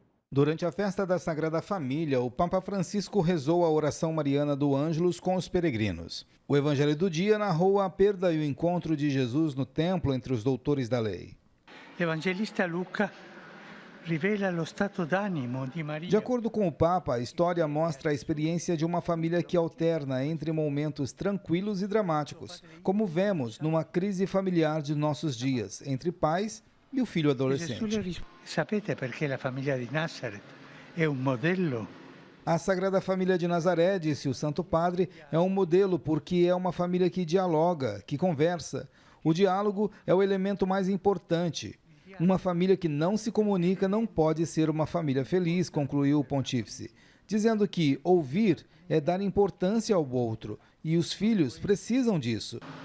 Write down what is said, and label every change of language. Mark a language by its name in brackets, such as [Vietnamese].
[Portuguese] Durante a festa da Sagrada Família, o Papa Francisco rezou a oração mariana do Ângelus com os peregrinos. O Evangelho do dia narrou a perda e o encontro de Jesus no templo entre os doutores da lei. [Italian] Evangelista Luca rivela lo stato d'animo di Maria. [Portuguese] De acordo com o Papa, a história mostra a experiência de uma família que alterna entre momentos tranquilos e dramáticos, como vemos numa crise familiar de nossos dias, entre pais e o filho adolescente. [Italian] Sapete perché la famiglia di Nazareth è un modello? [Portuguese] A Sagrada Família de Nazaré, disse o Santo Padre, é um modelo porque é uma família que dialoga, que conversa. O diálogo é o elemento mais importante. Uma família que não se comunica não pode ser uma família feliz, concluiu o pontífice, dizendo que ouvir é dar importância ao outro e os filhos precisam disso.